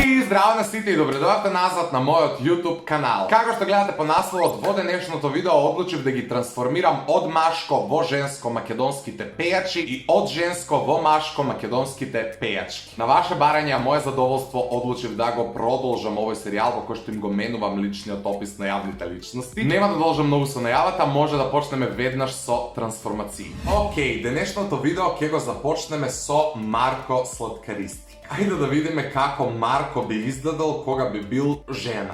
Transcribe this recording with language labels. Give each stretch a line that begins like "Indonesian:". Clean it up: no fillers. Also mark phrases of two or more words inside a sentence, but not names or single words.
Macedonian: zdravo na svite i dobrodošli nazad na moj YouTube kanal. Kako što gledate po naslovu od vo dnešното video odlučив da gi transformiram od maško vo žensko makedonskite pejači i od žensko vo maško makedonskite pejački. Na vaše baranje, a moje zadovoljstvo odlučiv da go продолжам овој серијал во кој што им го менувам личниот опис на јавните личности. Нема да должам многу со најавата, може да почнеме веднаш со трансформацији. Океј, денешното видео ќе го започнеме со Марко Сладкаристик. Ајде да видиме како Марко би изгледал кога би бил жена.